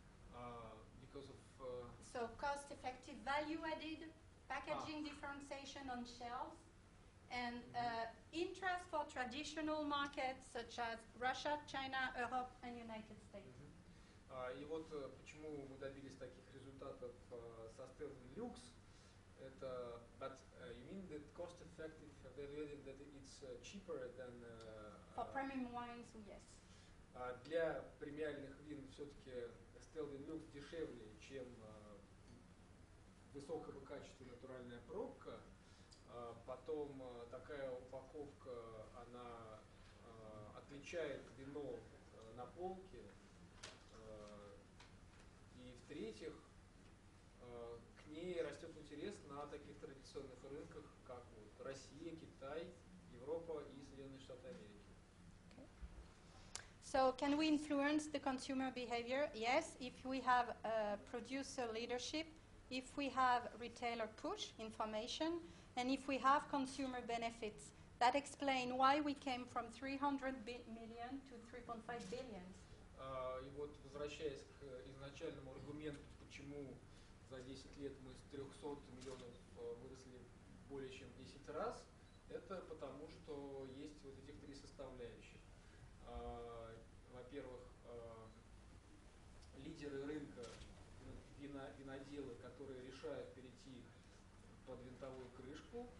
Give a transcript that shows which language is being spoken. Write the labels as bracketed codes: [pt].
[en] Because of So cost-effective, value-added, packaging differentiation on shelves, and interest for traditional markets such as Russia, China, Europe, and United States. [ru] И вот почему мы добились таких результатов со Stelvin Lux. [en] Это, but you mean that cost-effective, value-added, that it's cheaper than For premium wines, yes. [ru] Для премиальных вин все-таки Stelvin Lux дешевле, чем высокого качества натуральная пробка. Потом такая упаковка, она отличает вино на полке. И в-третьих, к ней растет интерес на таких традиционных рынках, как вот Россия, Китай, Европа и Соединенные Штаты Америки. [en] So can we influence the consumer behavior? Yes, if we have producer leadership, if we have retailer push information, and if we have consumer benefits. That explain why we came from 300 million to 3.5 billion. [ru] И вот возвращаясь к изначальному аргументу, почему за 10 лет мы с 300 миллионов выросли более чем в 10 раз, это потому, что есть вот этих три составляющих. Во-первых, лидеры рынка, виноделы, которые решают перейти под винтовую крышку.